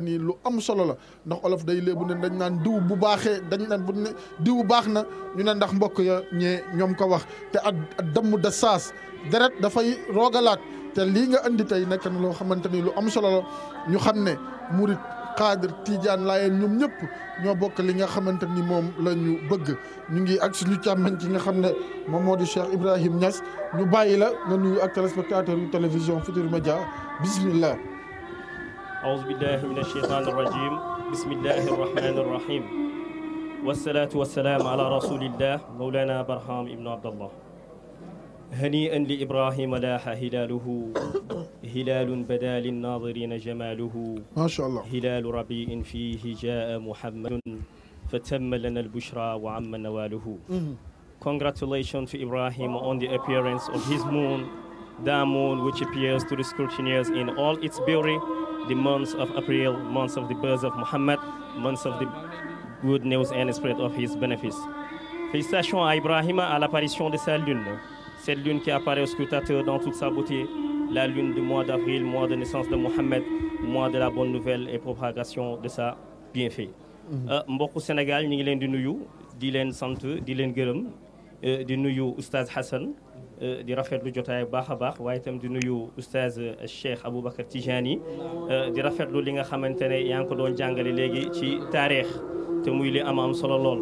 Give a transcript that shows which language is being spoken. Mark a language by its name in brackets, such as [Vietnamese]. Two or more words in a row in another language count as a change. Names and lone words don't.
[Wolof] ni lu am solo la ndax olof day léebu ne dañ naan diw bu baaxee dañ naan bu ne diw baax na ñu ne ndax mbokk ya ñoom ko wax te ak damm da saas deret dafay roogalaat te lii nga andi tey nekk na loo xamante ni lu am solo la ñu xam ne murit xaadir tijaan laayeen ñoom ñëpp ñoo bokk li nga xamante ni moom la ñu bëgg ñu ngi ak suñu càmmañ ci nga xam ne moom moo di Cheikh Ibrahim Niass ñu bàyyi la nga nuyu ak téléspectateur yu télévision Futurs Médias bismillah [Arabic] أعوذ بالله من الشيطان الرجيم بسم الله الرحمن الرحيم والصلاة والسلام على رسول الله مولانا برهام ابن عبد الله هنيئا لإبراهيم لاح هلاله هلال بدا للناظرين جماله ما شاء الله هلال ربيع فيه جاء محمد فتم لنا البشرى وعم نواله [English] Congratulations to Ibrahim on the appearance of his moon, the moon which appears to the scrutineers in all its beauty, the months of April, months of the birth of Muhammad, months of the good news and spread of his benefits. [French] Félicitations à Ibrahim à l'apparition de sa lune. Cette lune qui apparaît aux scrutateurs dans toute sa beauté, la lune du mois d'avril, mois de naissance de Mohammed, mois de la bonne nouvelle et propagation de sa bienfait. [Wolof] mbokku Sénégal ñu ngi leen di nuyu di leen sant di leen gërëm di nuyu oustaz Hassan di rafetlu jotaay bu baax a baax waaye itam di nuyu oustaz Cheikh Aboubacar Tijani di rafetlu li nga xamante ne yaa ngi ko doon jàngale léegi ci taarix te muy li am solo lool.